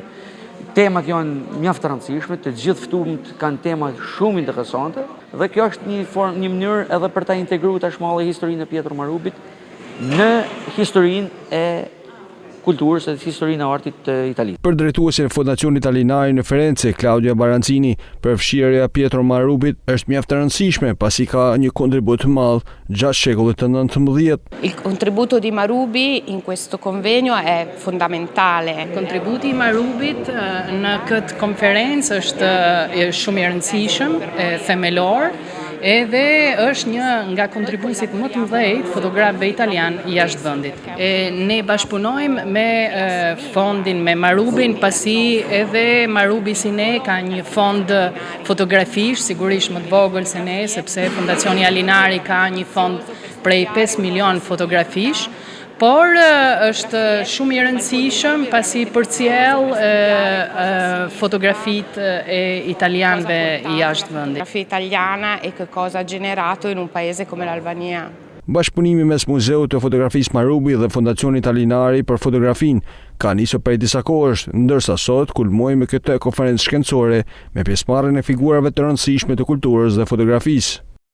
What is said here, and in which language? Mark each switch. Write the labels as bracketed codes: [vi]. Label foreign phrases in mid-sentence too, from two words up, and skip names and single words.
[sq] Temat janë mjaft të rëndësishme, të gjithë ftuarit kanë tema shumë interesante dhe kjo është një mënyrë edhe për ta integruar tashmë historinë e Pietro Marubit në historinë e kulturës e historinë e artit të Italisë. Për drejtuesin e Fondacionit Alinari në Firenze, Claudia Baranzini, përfshirja e Pietro Marubit është mjaft e rëndësishme pasi ka një kontribut të madh gjatë shekullit të 19. [it] Il contributo di Marubi in questo convegno è fondamentale. [sq] Kontributi i Marubit në këtë konferencë është shumë i rëndësishëm, themelor, edhe është një nga kontribuesit më të mëdhenj fotografëve italian jashtë vendit. Ne bashkëpunojmë me fondin me Marubin, pasi edhe Marubi si ne ka një fond fotografish, sigurisht më të vogël se ne, sepse Fondacioni Alinari ka një fond prej 5 milion fotografish, por është shumë i rëndësishëm pasi përcjell fotografitë e italianëve jashtë vendit. [it] La fotografia italiana e che cosa ha generato in un paese come l'Albania. [sq] Bashkëpunimi mes Muzeut të Fotografisë Marubi dhe Fondacionit Alinari për fotografinë ka nisur prej disa kohësh, ndërsa sot kulmoi me këtë konferencë shkencore me pjesëmarrjen e figurave të rëndësishme të kulturës dhe fotografisë.